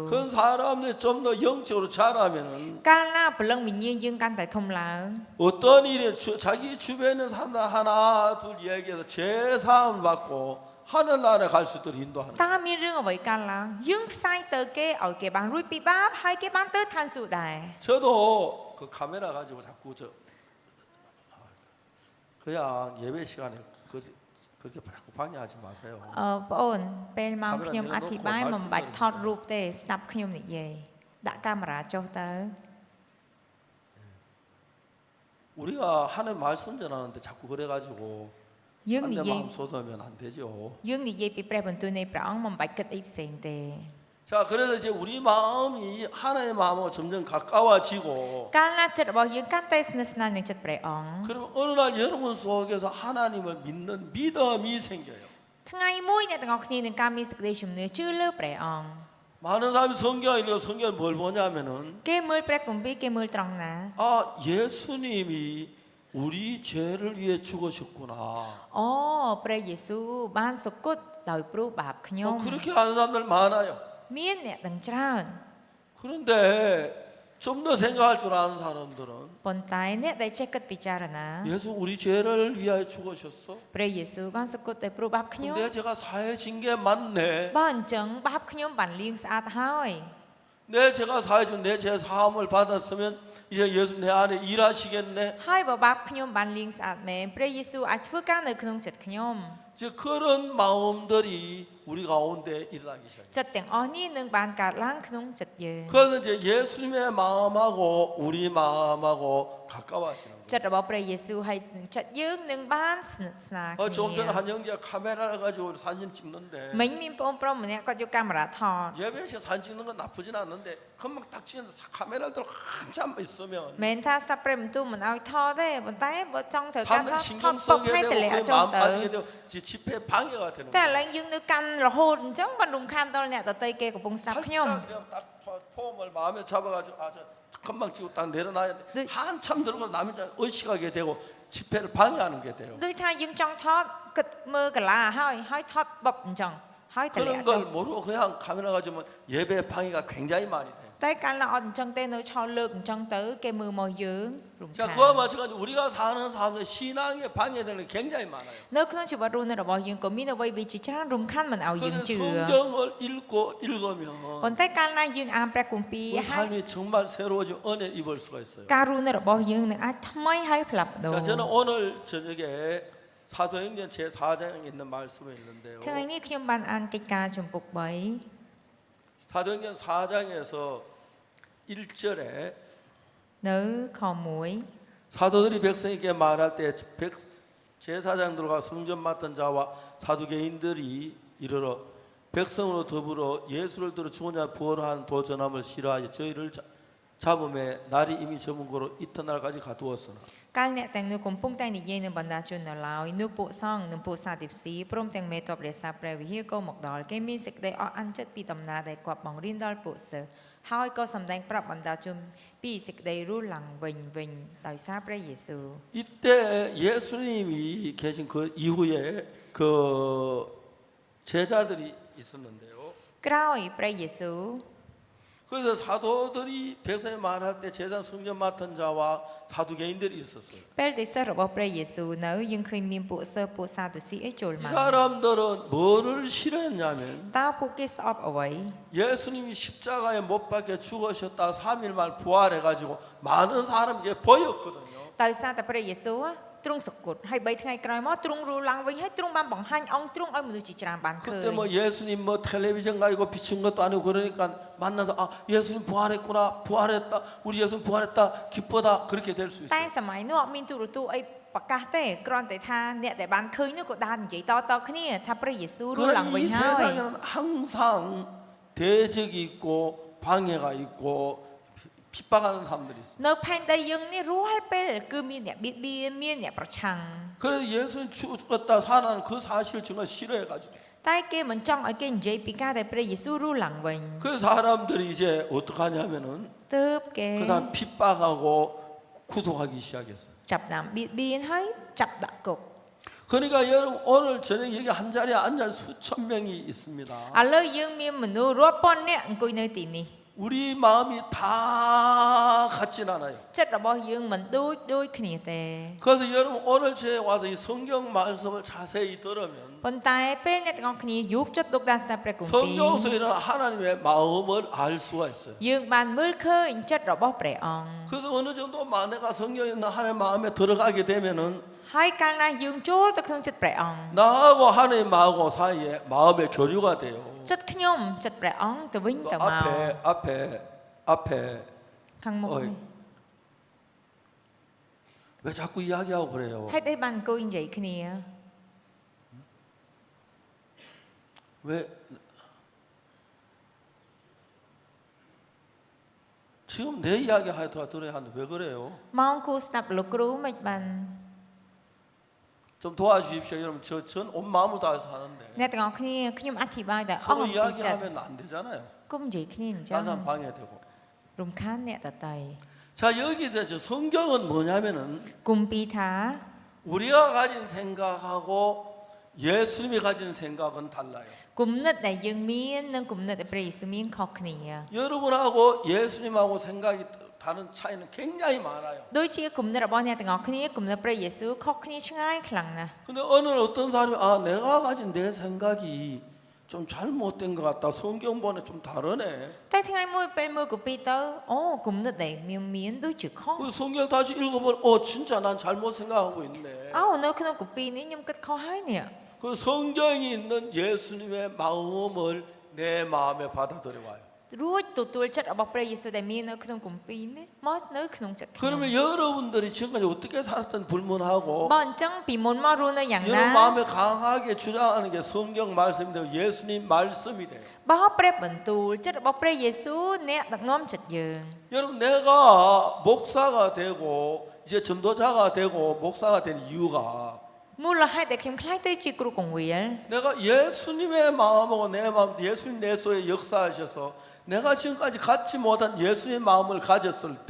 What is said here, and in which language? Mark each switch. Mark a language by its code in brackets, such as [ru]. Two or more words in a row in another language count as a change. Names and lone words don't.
[ko] 그런 사람들이 좀 더 영적으로 자라면은 [km] កាលណាព្រលឹងវិញ្ញាណយើងកាន់តែធំឡើង [ko] 어떤 일이 자기 주변에 있는 사람들 하나 둘 얘기해서 제 사함을 받고 하늘 나라에 갈 수 있도록 인도하는 [km] តើមានរឿងអ្វីកើតឡើងយើងផ្សាយទៅគេឲ្យគេបានរួចពីបាបហើយគេបានទៅឋានសួគ៌ដែរ [ko] 저도 그 카메라 가지고 자꾸 그냥 예배 시간에 그렇게 자꾸 방해하지 마세요. [km] បងអូនពេលមកខ្ញុំអធិប្បាយមិនបាច់ថតរូបទេស្ដាប់ខ្ញុំនិយាយដាក់កាមេរ៉ាចុះទៅ [ko] 우리가 하나님 말씀 전하는데 자꾸 그래가지고 [km] យើង [ko] 안 [km] និ [ko] 내 [km] យាយ [ko] 마음 쏟으면 안 되죠. [km] យើងនិយាយពីព្រះបន្ទូលនៃព្រះអង្គមិនបាច់គិតអីផ្សេងទេ [ko] 자, 그래서 이제 우리 마음이 하나님의 마음으로 점점 가까워지고 [km] កាលណាចិត្តរបស់យើងកាន់តែស្និទ្ធស្នាលនឹងចិត្តព្រះអង្គ [ko] 그러면 어느 날 여러분 속에서 하나님을 믿는 믿음이 생겨요. [km] ថ្ងៃមួយអ្នកទាំងអស់គ្នានឹងការមានសេចក្តីជំនឿជឿលើព្រះអង្គ [ko] 많은 사람이 성경을 읽고 성경을 뭘 보냐면은 [km] គេមើលព្រះគម្ពីរគេមើលត្រង់ណា [ko] 아, 예수님이 우리 죄를 위해 죽으셨구나. [km] អូព្រះយេស៊ូវបានសុគតដោយព្រោះបាបខ្ញុំ [ko] 그렇게 하는 사람들 많아요. [km] មានអ្នកទាំងច្រើន [ko] 그런데 좀 더 생각할 줄 아는 사람들은 [km] ប៉ុន្តែអ្នកដែលចេះគិតពិចារណា [ko] 예수 우리 죄를 위하여 죽으셨어. [km] ព្រះយេស៊ូវបានសគត់តែព្រោះបាបខ្ញុំ [ko] 근데 제가 사해 진 게 맞네. [km] បើអញ្ចឹងបាបខ្ញុំបានលាងស្អាតហើយ [ko] 내 제가 사해 준 내 죄 사함을 받았으면 이제 예수 내 안에 일하시겠네. [km] ហើយបើបាបខ្ញុំបានលាងស្អាតមែនព្រះយេស៊ូវអាចធ្វើការនៅក្នុងចិត្តខ្ញុំ [ko] 이제 그런 마음들이 우리 가운데 일어나기 시작해요. [km] ចិត្តទាំងអស់នេះនឹងបានកើតឡើងក្នុងចិត្តយើង [ko] 그래서 이제 예수님의 마음하고 우리 마음하고 가까워지는 거예요. [km] ចិត្តរបស់ព្រះយេស៊ូវហើយនឹងចិត្តយើងនឹងបានស្និទ្ធស្នាល [ko] 좀 [km] គ្នា [ko] 전에 한 형제가 카메라를 가지고 사진 찍는데 [km] មិញមានបងប្រុសម្នាក់គាត់យកកាមេរ៉ាថត [ko] 예배에서 사진 찍는 건 나쁘진 않는데 금방 딱 찍는데 카메라를 들고 한참 있으면 [km] មិនថាស្តាប់ព្រះបន្ទូលមិនឲ្យថតទេប៉ុន្តែបើចង់ត្រូវការថ [ko] 사람들이 [km] តថ [ko] 신경 [km] តពុក [ko] 쓰게 [km] ឲ្យ [ko] 되고 [km] តម្លាក់ [ko] 그 [km] ចូល [ko] 마음 [km] ទៅ [ko] 빠지게 되고 집회 방해가 되는 [km] តែឥ [ko] 거예요. [km] ឡូវយើងនៅកាន់រហូតអញ្ចឹងបានរំខានដល់អ្នកដទៃគេកំពុងស្ដាប់ខ្ញុំ [ko] 살짝 그냥 딱 폼을 마음에 잡아가지고 금방 찍고 딱 내려놔야 돼. 네. 한참 들고 남이 의식하게 되고 집회를 방해하는 게 돼요. [km] ដូចថាយើងចង់ថតគិតមើលកន្លាហើយថតបបអញ្ចឹងហើយតម្លាក់ [ko] 그런 [km] ចូល [ko] 걸 모르고 그냥 카메라 가지면 예배 방해가 굉장히 많이 돼요. [km] តែកាលណាអត់អញ្ចឹងទេនៅឆោលើកអញ្ចឹងទៅគេមើលមកយើងរំខា [ko] 자, [km] ន [ko] 그와 마찬가지로 우리가 사는 삶에 신앙에 방해되는 게 굉장히 많아요. [km] នៅក្នុងជីវិតរស់នៅរបស់យើងក៏មានអ្វីវាជាច្រើនរំខានមិនឲ្យយើង [ko] 그래서 [km] ជឿ [ko] 성경을 읽고 읽으면 [km] ប៉ុន្តែកាលណាយើងអានព្រះគម្ពីរ [ko] 우리 [km] ហើយ [ko] 삶이 정말 새로워진 은혜 입을 수가 있어요. [km] ការរស់នៅរបស់យើងនឹងអាចថ្មីហើយផ្លាស់ប្ដូរ [ko] 자, 저는 오늘 저녁에 사도행전 제 4장에 있는 말씀이 있는데요. [km] ថ្ងៃនេះខ្ញុំបានអានកិច្ចការជំពូក [ko] 사도행전 4장에서 1절에 [km] 3 នៅខ1 [ko] 사도들이 백성에게 말할 때 제사장들과 성전 맡은 자와 사두개인들이 이르러 백성으로 더불어 예수를 들어 죽은 자 부활한 도전함을 싫어하여 저희를 잡음에 날이 이미 저문 거로 이튿날까지 가두었으나 [km] កាលអ្នកទាំងនោះកំពុងតែនិយាយនឹងបណ្ដាជននៅឡើយនោះពួកសង្ឃនិងពួកសាទីផ្ស៊ីព្រមទាំងមេទ័ពរាសាព្រះវិហារក៏មកដល់គេមានសេចក្តីអស់អន់ចិត្តពីដំណើរដែលគាត់បង្រៀនដល់ពួកសិស្សហើយក៏សម្ដែងប្រាប់បណ្ដាជនពីសេចក្តីរស់ឡើងវិញដោយសារព្រះយេស៊ូវ [ko] 이때 예수님이 계신 그 이후에 그 제자들이 있었는데요. [km] ក្រោយព្រះយេស៊ូវ [ko] 그래서 사도들이 백성에 말할 때 제사 성전 맡은 자와 사두개인들이 있었어요. [km] ពេលដែលសិស្សរបស់ព្រះយេស៊ូវនៅយើងឃើញមានពួកសិស្សពួកសាទូស៊ីអីចូល [ko] 이 [km] មក [ko] 사람들은 뭐를 싫어했냐면 [km] តើពួកគេស្អប់អ្វី [ko] 예수님이 십자가에 못 박혀 죽으셨다 3일 만 부활해가지고 많은 사람에게 보였거든요. [km] ដោយសារតែព្រះយេស៊ូវទ្រង់សគត់ហើយ3ថ្ងៃក្រោយមកទ្រង់រស់ឡើងវិញហើយទ្រង់បានបង្ហាញអង្គទ្រង់ឲ្យមនុស្សជាច្រើនបានឃើញ [ko] 그때 뭐 예수님 뭐 텔레비전 가지고 비춘 것도 아니고 그러니까 만나서 아 예수님 부활했구나 부활했다 우리 예수님 부활했다 기쁘다 그렇게 될 수 [km] តែ [ko] 있어요. [km] សម័យនោះអត់មានទូរទស្សន៍អីប្រកាសទេគ្រាន់តែថាអ្នកដែលបានឃើញនោះក៏ដើរនិយាយតគ្នាថាព្រះយេស៊ូវរស់ឡើង [ko] 그러나 [km] វិញ [ko] 이 [km] ហើយ [ko] 세상에는 항상 대적이 있고 방해가 있고 핍박하는 사람들이 있어요. [km] នៅផែនដីយើងនេះរាល់ពេលគឺមានអ្នកបៀតបៀនមានអ្នកប្រឆាំង [ko] 그래서 예수님 죽었다 살아난 그 사실을 정말 싫어해가지고 [km] តែគេមិនចង់ឲ្យគេនិយាយពីការដែលព្រះយេស៊ូវរស់ឡើងវិញ [ko] 그 사람들이 이제 어떻게 하냐면은 [km] ទើបគេ [ko] 그 사람 핍박하고 구속하기 시작했어요. [km] ចាប់តាមបៀតបៀនហើយចាប់ដាក់គុក [ko] 그러니까 여러분 오늘 저녁 여기 한 자리에 앉아 수천 명이 있습니다. [km] ឥឡូវយើងមានមនុស្សរាប់ពាន់នាក់អង្គុយនៅទីនេះ [ko] 우리 마음이 다 같진 않아요. [km] ចិត្តរបស់យើងមិនដូចគ្នាទេ [ko] 그래서 여러분 오늘 저에 와서 이 성경 말씀을 자세히 들으면 [km] ប៉ុន្តែពេលអ្នកទាំងអស់គ្នាយកចិត្តទុកដាក់ស្ដាប់ព្រះគម្ពីរ [ko] 성경 속에 있는 하나님의 마음을 알 수가 있어요. [km] យើងបានមើលឃើញចិត្តរបស់ព្រះអង្គ [ko] 그래서 어느 정도 내가 성경에 있는 하나님의 마음에 들어가게 되면은 [km] ហើយកាលណាយើងចូលទៅក្នុងចិត្តព្រះអង្គ [ko] 나하고 하나님 마음하고 사이에 마음의 교류가 돼요. [km] ចិត្តខ្ញុំចិត្តព្រះអង្គទៅវិញ [ko] 그 [km] ទៅមក [ko] 앞에 [km] ខាងមុខ [ko] 어이. 왜 자꾸 이야기하고 그래요? [km] ហេតុអីបានអង្គុយនិយាយគ្នា [ko] 왜 지금 내 이야기 하여튼 들어야 하는데 왜 그래요? [km] ម៉ោងគូស្ដាប់លោកគ្រូមិនបាន [ko] 좀 도와주십시오. 여러분 전 온 마음을 다해서 하는데 [km] អ្នកទាំងអស់គ្នាខ្ញុំអធិប្បាយតែអស់ [ko] 서로 [km] ពីចិត្ត [ko] 이야기하면 안 되잖아요. [km] គុំនិយាយគ្នាអញ្ចឹង [ko] 다른 사람 방해되고. [km] រំខានអ្នកដទៃ [ko] 자 여기서 저 성경은 뭐냐면은 [km] គម្ពីរថា [ko] 우리가 가진 생각하고 예수님이 가진 생각은 달라요. [km] គំនិតដែលយើងមាននិងគំនិតដែលព្រះយេស៊ូវមានខុសគ្នា [ko] 여러분하고 예수님하고 생각이 다른 차이는 굉장히 많아요. [km] ដូចជាគំនិតរបស់អ្នកទាំងអស់គ្នាគំនិតព្រះយេស៊ូវខុសគ្នាឆ្ងាយខ្លាំងណាស់ [ko] 근데 어느 날 어떤 사람이 내가 가진 내 생각이 좀 잘못된 것 같다. 성경 보내 좀 다르네. [km] តែថ្ងៃមួយពេលមើលកូពីទៅអូគំនិតដែលមានដូចជាខុស [ko] 그 성경 다시 읽어보면 진짜 난 잘못 생각하고 있네. [km] នៅក្នុងកូពីនេះខ្ញុំគិតខុសហើយនេះ [ko] 그 성경이 있는 예수님의 마음을 내 마음에 받아들여 와요. [km] រួចទទួលចិត្តរបស់ព្រះយេស៊ូវដែលមាននៅក្នុងគម្ពីរនេះមកនៅក្នុងចិត្តខ្ញុំ [ko] 그러면 여러분들이 지금까지 어떻게 살았던 불문하고 [km] បើអញ្ចឹងពីមុនមករស់នៅយ៉ាងណា [ko] 여러분 마음에 강하게 주장하는 게 성경 말씀이 되고 예수님 말씀이 돼요. [km] បើព្រះបន្ទូលចិត្តរបស់ព្រះយេស៊ូវអ្នកដឹកនាំចិត្តយើង [ko] 여러분 내가 목사가 되고 이제 전도자가 되고 목사가 된 이유가 [km] មូលហេតុដែលខ្ញុំខ្លាចទៅជាគ្រូកងវិល [ko] 내가 예수님의 마음하고 내 마음 예수님 내 속에 역사하셔서 내가 지금까지 갖지 못한 예수님의 마음을 가졌을 때